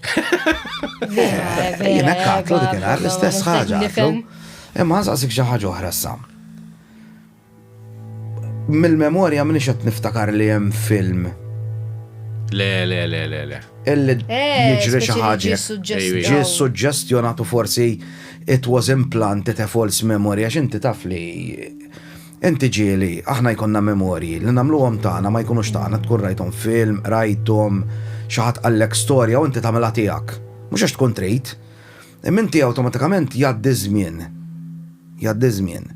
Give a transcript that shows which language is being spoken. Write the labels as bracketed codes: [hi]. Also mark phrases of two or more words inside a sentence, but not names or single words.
[mt] Jiena katlu dik l-istess ħaġa. Imma ħansaqsik xi ħaġa oħra issa. Mill-memorja minix qed niftakar li hemm film Le. illi jiġri xi ħaġa. Ġie suġġestjonatu forsi [en] it was implanted a false memory [mt] għax inti taf li inti ġieli aħna jkollna memorji li nagħmluhom tagħna ma jkunux tagħna tkun rajthom film, rajthom xi ħadd qallek storja u inti tagħmilha tiegħek. Mhux għax tkun trid. Imma inti awtomatikament jgħaddi żmien.